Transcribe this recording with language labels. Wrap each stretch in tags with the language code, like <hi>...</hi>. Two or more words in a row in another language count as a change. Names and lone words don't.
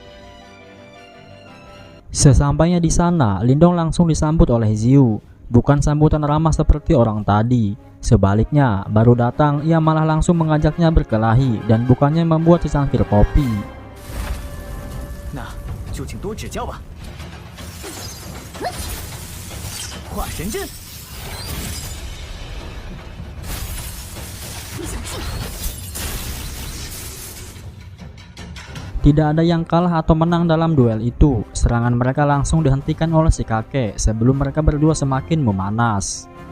<id>Sesampainya di sana, Lin Dong langsung disambut oleh Ziyu. Bukan sambutan ramah seperti orang tadi. Sebaliknya, baru datang ia malah langsung mengajaknya berkelahi dan bukannya membuat secangkir kopi. Nah,</id> <zh>就请多指教吧。化神阵。</zh> <id>Tidak ada yang kalah atau menang dalam duel itu. Serangan mereka langsung dihentikan oleh si kakek sebelum mereka berdua semakin memanas.</id>